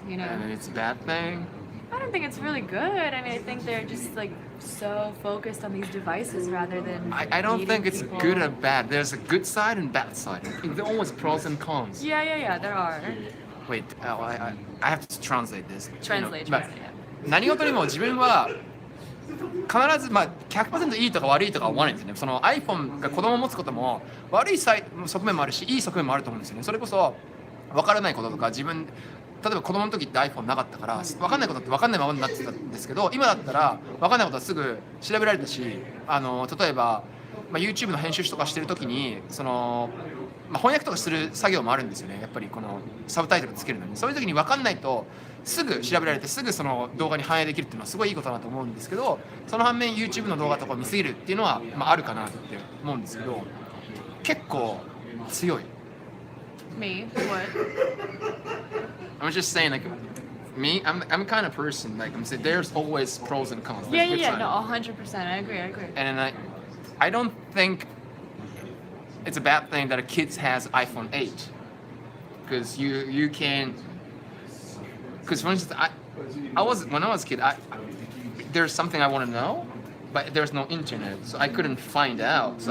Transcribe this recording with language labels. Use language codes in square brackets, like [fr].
[en] And it's a bad thing. I don't think it's really good. I mean, I think they're just like so focused on these devices rather than. I don't meeting think it's people. good or bad. There's a good side and bad side. There are always pros and cons. Yeah, there are. Wait, I have to translate this. Translate, yeah. yeah. [ja] 何事にも自分は必ず100% いいとか悪いとかは思わないんですよね。その iPhone が子供を持つことも悪い側面もあるし、いい側面もあると思うんですよね。それこそ分からないこととか例えば子供の時って iPhone なかったから分かんないことって分かんないままになってたんですけど、今だったら分かんないことはすぐ調べられたし、例えば、YouTube の編集とかしてる時に翻訳とかする作業もあるんですよね。やっぱりこのサブタイトルつけるのに、そういう時に分かんないとすぐ調べられてすぐその動画に反映できるっていうのはすごいいいことだなと思うんですけど、その反面 YouTube の動画とかを見すぎるっていうのは、あるかなって思うんですけど、結構強い。 [en] Me? What? I'm just saying, like, me, I'm kind of person, like, I'm saying there's always pros and cons. Yeah, like, good side. no, 100%. I agree. And then I don't think it's a bad thing that a kid has iPhone 8, because you can, because for instance, when I was a kid, there's something I want to know, but there's no internet, so I couldn't find out.